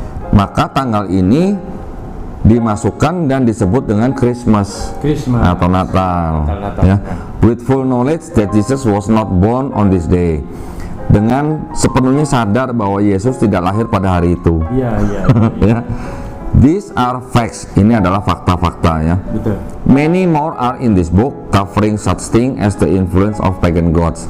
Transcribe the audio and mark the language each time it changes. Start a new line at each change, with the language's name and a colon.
Indonesian: Maka tanggal ini dimasukkan dan disebut dengan Christmas. Atau Natal. Ya.
English: With full knowledge that Jesus was not born on this day.
Indonesian: Dengan sepenuhnya sadar bahwa Yesus tidak lahir pada hari itu. Iya. Ya.
English: These are facts.
Indonesian: Ini adalah fakta-fakta ya. Betul.
English: Many more are in this book covering such thing as the influence of pagan gods.